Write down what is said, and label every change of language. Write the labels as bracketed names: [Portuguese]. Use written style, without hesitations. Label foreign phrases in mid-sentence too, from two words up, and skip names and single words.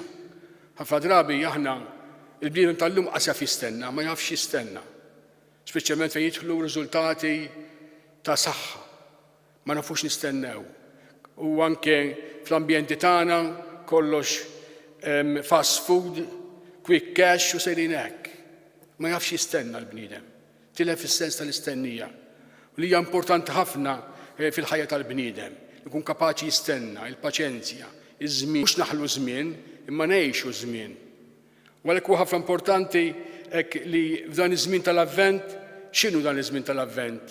[Maltese] Ħafna drabi aħna il-bniedem tal-lum qasaf jistenna, ma jafx jistenna. Speċjalment fejn jidħlu riżultati ta' saħħa. Ma nafux nistennew. U anke fl-ambjenti tagħna kollox [English] fast food, quick cash [Maltese] u sejrin hekk. Ma jafx jistenna l-bniedem. Tilef is-sens tal-istennija. U li hija importanti ħafna fil-ħajja tal-bniedem. Ikun kapaċi jistenna, il-paċenzja, iż-żmien. Mhux naħlu żmien, imma ngħixu żmien. U għalhekk huwa ħafna importanti hekk li f'dan iż-żmien tal-Avvent, x'inhu dan iż-żmien tal-Avvent?